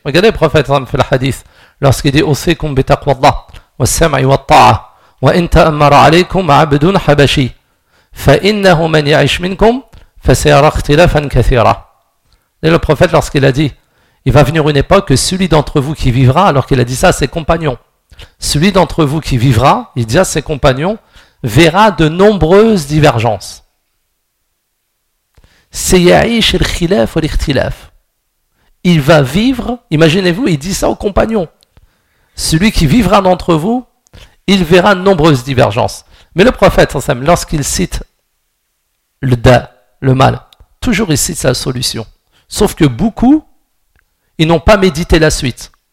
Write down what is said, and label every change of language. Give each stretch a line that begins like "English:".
French: Regardez le prophète, fait le hadith, lorsqu'il dit
Arabic: « Osekum bitaqwallah, wa sam'i wa ta'a » وإن تأمر عليكم عبد حبشي فإنه من يعيش منكم فسيرى اختلافا كثيرا.
French: Et le prophète, lorsqu'il a dit, il va venir une époque que celui d'entre vous qui vivra, alors qu'il a dit ça à ses compagnons, celui d'entre vous qui vivra, il dit à ses compagnons, verra de nombreuses divergences.
Arabic: سيعيش الخلاف والاختلاف.
French: Il va vivre, imaginez-vous, il dit ça aux compagnons. Celui qui vivra d'entre vous, il verra nombreuses divergences. Mais le prophète, lorsqu'il cite le mal, toujours il cite sa solution. Sauf que beaucoup, ils n'ont pas médité la suite.